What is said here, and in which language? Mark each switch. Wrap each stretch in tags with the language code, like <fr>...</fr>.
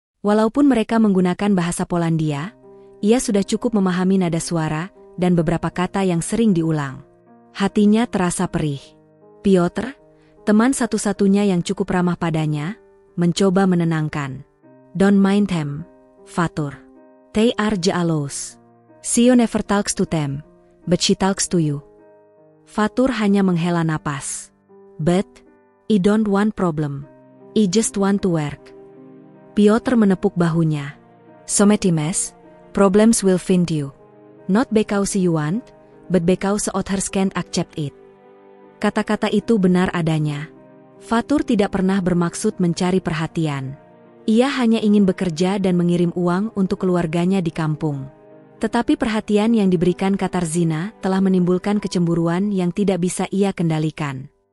<id>Walaupun mereka menggunakan bahasa Polandia, ia sudah cukup memahami nada suara dan beberapa kata yang sering diulang. Hatinya terasa perih. Piotr, teman satu-satunya yang cukup ramah padanya, mencoba menenangkan.</id> <en>"Don't mind them, Fatur. They are jealous. CEO never talks to them, but she talks to you."</en> <id>Fatur hanya menghela napas.</id> <en>But, I don't want problem. I just want to work.</en> <id>Piotr menepuk bahunya.</id> <en>Sometimes, problems will find you. Not because you want, but because others can't accept it.</en> <id>Kata-kata itu benar adanya. Fatur tidak pernah bermaksud mencari perhatian. Ia hanya ingin bekerja dan mengirim uang untuk keluarganya di kampung. Tetapi perhatian yang diberikan Katarzyna telah menimbulkan kecemburuan yang tidak bisa ia kendalikan.</id>